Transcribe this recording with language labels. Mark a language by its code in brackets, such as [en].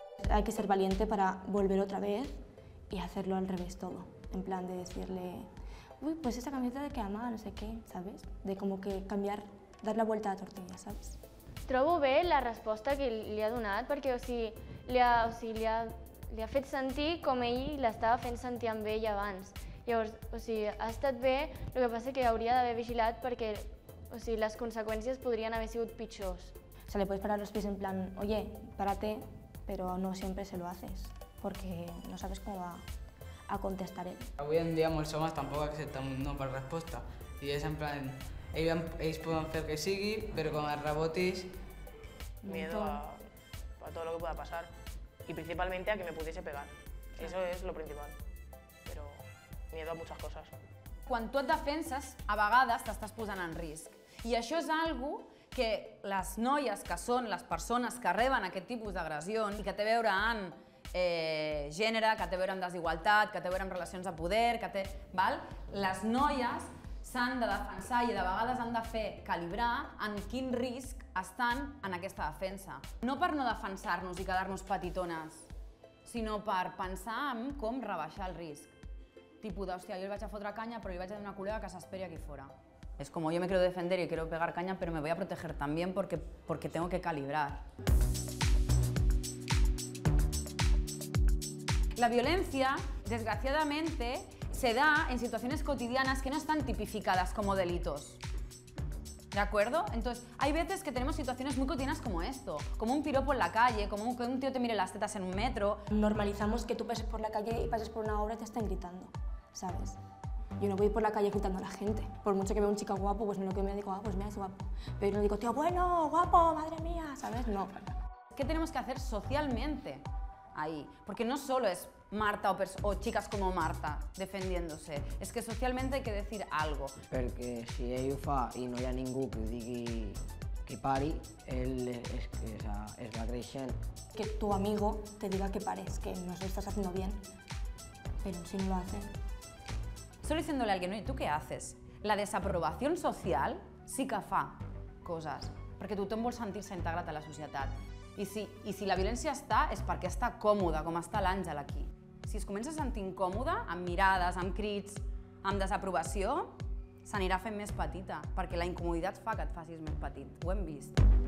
[es] Hay que ser valiente para volver otra vez y hacerlo al revés todo. En plan de decirle, uy, pues esa camiseta te queda mal, no sé qué, ¿sabes? De como que cambiar, dar la vuelta a la tortilla, ¿sabes? [ca] Trobo bé la resposta que li ha donat, perquè li ha fet sentir com ell l'estava fent sentir amb ell abans. Llavors, ha estat bé, el que passa que hauria d'haver vigilat perquè les conseqüències podrien haver sigut pitjors. [es] O sea, le puedes parar los pies en plan, oye, párate, pero no siempre se lo haces, porque no sabes cómo va a contestar él. [ca] Avui en dia molts homes tampoc accepten un no per resposta, i és en plan, ells poden fer el que sigui, però com es rebotis... [es] Miedo a todo lo que pueda pasar, y principalmente a que me pudiese pegar. Eso es lo principal, pero miedo a muchas cosas. [ca] Quan tu et defenses, a vegades t'estàs posant en risc. I això és algo que les noies que són les persones que reben aquest tipus d'agressions i que té a veure amb gènere, que té a veure amb desigualtat, que té a veure amb relacions de poder, les noies s'han de defensar i de vegades han de fer calibrar en quin risc estan en aquesta defensa. No per no defensar-nos i quedar-nos petitones, sinó per pensar en com rebaixar el risc. Tipus de, hòstia, jo li vaig a fotre canya, però li vaig a dir a una col·lega que s'esperi aquí fora. [es] Es como yo me quiero defender y quiero pegar caña, pero me voy a proteger también porque tengo que calibrar. La violencia, desgraciadamente, se da en situaciones cotidianas que no están tipificadas como delitos. ¿De acuerdo? Entonces, hay veces que tenemos situaciones muy cotidianas como esto, como un piropo en la calle, como que un tío te mire las tetas en un metro. Normalizamos que tú pases por la calle y pases por una obra y te estén gritando, ¿sabes? Yo no voy por la calle gritando a la gente. Por mucho que vea un chico guapo, pues lo que me digo, pues mira, es guapo. Pero yo no digo, tío, bueno, guapo, madre mía, ¿sabes? No. ¿Qué tenemos que hacer socialmente ahí? Porque no solo es Marta o chicas como Marta defendiéndose, [ca] és que socialment [es] hay que decir algo. [ca] Perquè si ell ho fa i no hi ha ningú que ho digui que pari, ell es va creixent. [es] Que tu amigo te diga que pares, que no lo estás haciendo bien, pero si no lo hacen. Solo diciéndole a alguien, oye, ¿tú qué haces? La desaprobación social [ca] sí que fa coses, perquè tothom vol sentir-se integrat a la societat. I si la violència està, és perquè està còmoda, com està l'Àngel aquí. Si es comença a sentir incòmoda, amb mirades, amb crits, amb desaprovació, s'anirà fent més petita, perquè la incomoditat fa que et facis més petit. Ho hem vist.